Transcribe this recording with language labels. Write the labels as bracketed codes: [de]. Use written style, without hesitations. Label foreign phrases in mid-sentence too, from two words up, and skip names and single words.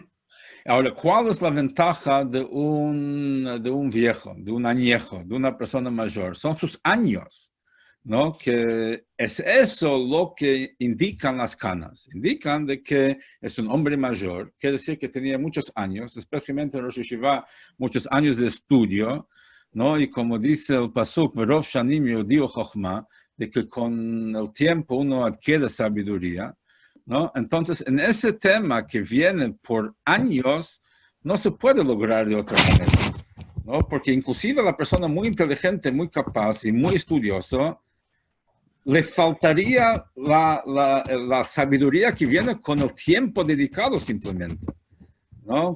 [es] Ahora, ¿cuál es la ventaja de un viejo, de un añejo, de una persona mayor? Son sus años, ¿no? Que es eso lo que indican las canas. Indican de que es un hombre mayor, quiere decir que tenía muchos años, especialmente en Rosh Yeshiva, muchos años de estudio, ¿no? Y como dice el pasuk, [he] ורב שנים ידיעו חכמה, [es] de que con el tiempo uno adquiere sabiduría, ¿no? Entonces, en ese tema que viene por años, no se puede lograr de otra manera, ¿no? Porque inclusive la persona muy inteligente, muy capaz y muy estudioso, le faltaría la sabiduría que viene con el tiempo dedicado simplemente, ¿no?